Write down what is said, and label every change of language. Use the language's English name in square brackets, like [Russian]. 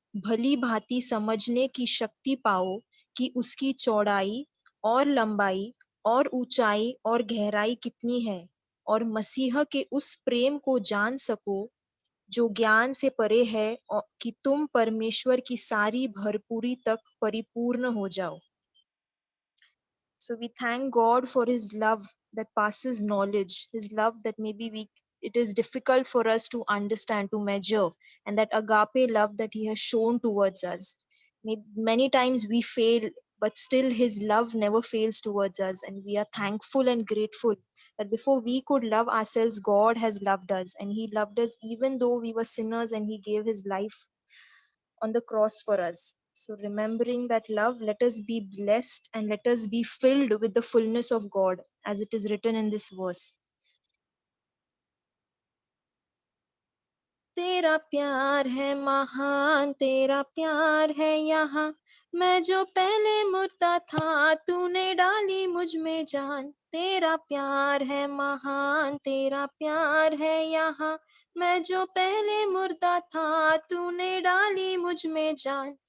[Hindi] भली भांति समझने की शक्ति पाओ कि उसकी चौड़ाई और लंबाई और ऊंचाई और गहराई कितनी है, और मसीह के उस प्रेम को जान सको जो ज्ञान से परे है, और कि तुम परमेश्वर की सारी भरपूरी तक परिपूर्ण हो जाओ। [English] So we thank God for his love that passes knowledge, his love that maybe it is difficult for us to understand, to measure, and that agape love that he has shown towards us. Many times we fail, but still his love never fails towards us, and we are thankful and grateful that before we could love ourselves, God has loved us, and he loved us even though we were sinners, and he gave his life on the cross for us. So, remembering that love, let us be blessed and let us be filled with the fullness of God, as it is written in this verse. [Hindi] तेरा प्यार है महान, तेरा प्यार है यहाँ, मैं जो पहले मुर्दा था तूने डाली मुझ में जान। तेरा प्यार है महान, तेरा प्यार है यहाँ, मैं जो पहले मुर्दा था तूने डाली मुझ में जान।